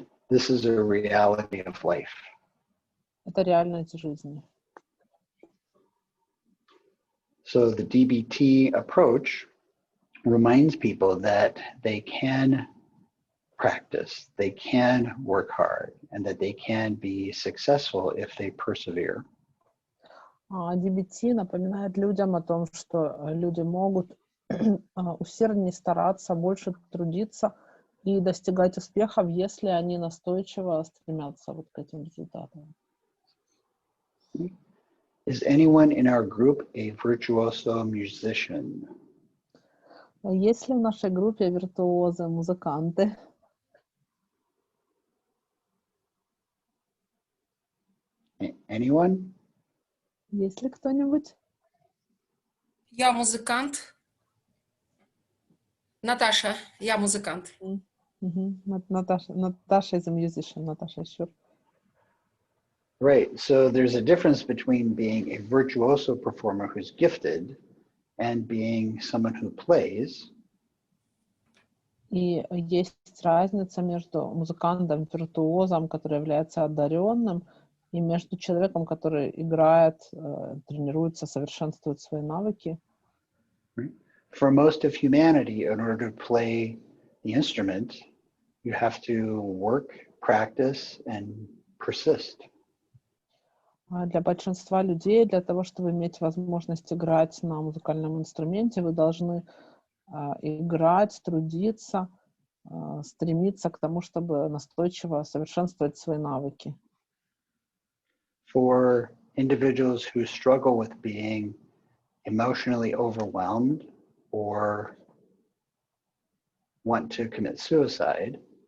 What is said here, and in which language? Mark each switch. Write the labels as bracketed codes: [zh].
[en] This is a reality of life. [ru] Это реальность жизни. [en] So the DBT approach reminds people that they can practice, they can work hard, and that they can be successful if they persevere. [ru] DBT напоминает людям о том, что люди могут усерднее стараться, больше трудиться и достигать успехов, если они настойчиво стремятся вот к этим результатам. [en] Is anyone in our group a virtuoso musician? [ru] Есть ли в нашей группе виртуозы, музыканты? [en] Anyone? [ru] Есть ли кто-нибудь? Я музыкант. Наташа, я музыкант. [en] Наташа is a musician. Наташа, sure. Right. So there's a difference between being a virtuoso performer who's gifted and being someone who plays. [ru] И есть разница между музыкантом-виртуозом, который является одаренным, и между человеком, который играет, тренируется, совершенствует свои навыки. [en] For most of humanity, in order to play the instrument, you have to work, practice, and persist. [ru] Для большинства людей, для того, чтобы иметь возможность играть на музыкальном инструменте, вы должны играть, трудиться, стремиться к тому, чтобы настойчиво совершенствовать свои навыки. [en] For individuals who struggle with being emotionally overwhelmed or want to commit suicide,